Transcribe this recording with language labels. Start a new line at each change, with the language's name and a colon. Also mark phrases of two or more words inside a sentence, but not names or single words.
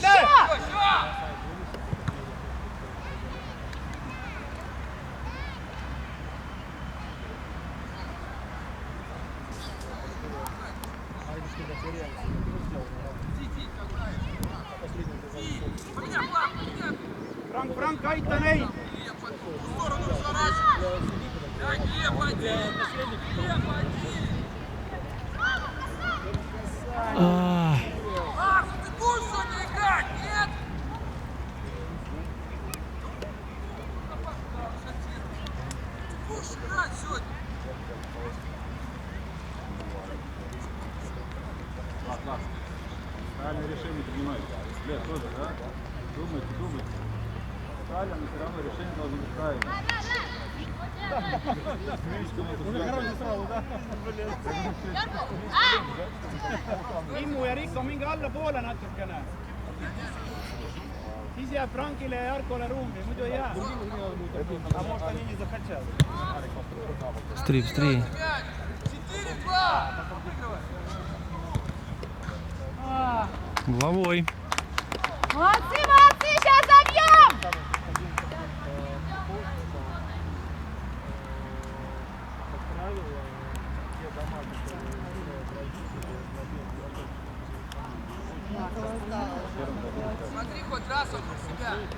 Russian: Все! Поменяй план, поменяй!
Estonian: Франк, aita neid!
Russian: В сторону разворачивай! Да, Глеб, один! Макс, ты будешь сегодня играть, нет? Ты будешь играть сегодня? Правильное решение принимайте. Лет тоже, да? Думайте. Правильно, но все равно решение должно быть правильным.
Estonian: Immu ja Rikko, minge allapoole natukene. Siis jääb Frankile ja Jarkole ruumi, muidu ei jää.
Russian: А может они не захотят? Быстрее. 4-2! Головой. Молодцы, сейчас забьем! Смотри хоть раз вокруг себя.